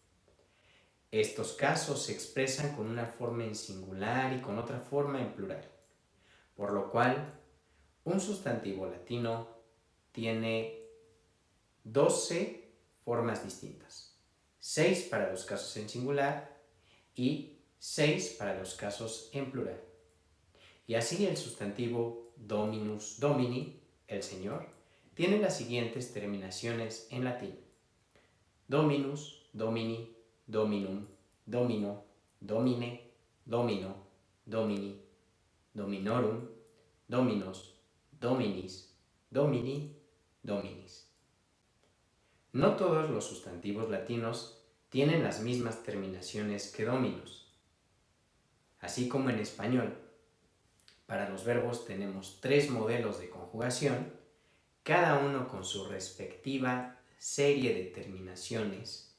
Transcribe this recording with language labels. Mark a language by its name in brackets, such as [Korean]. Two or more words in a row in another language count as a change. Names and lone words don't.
[Spanish] Estos casos se expresan con una forma en singular y con otra forma en plural, por lo cual un sustantivo latino tiene 12 formas distintas, 6 para los casos en singular y 6 para los casos en plural. Y así el sustantivo [Latin] dominus, domini, [Spanish] el señor, tiene las siguientes terminaciones en latín: [Latin] dominus, domini, dominum, domino, domine, domino, domini, dominorum, dominos, dominis, domini, dominis. [Spanish] No todos los sustantivos latinos tienen las mismas terminaciones que dominus. Así como en español, para los verbos tenemos 3 modelos de conjugación, cada uno con su respectiva serie de terminaciones.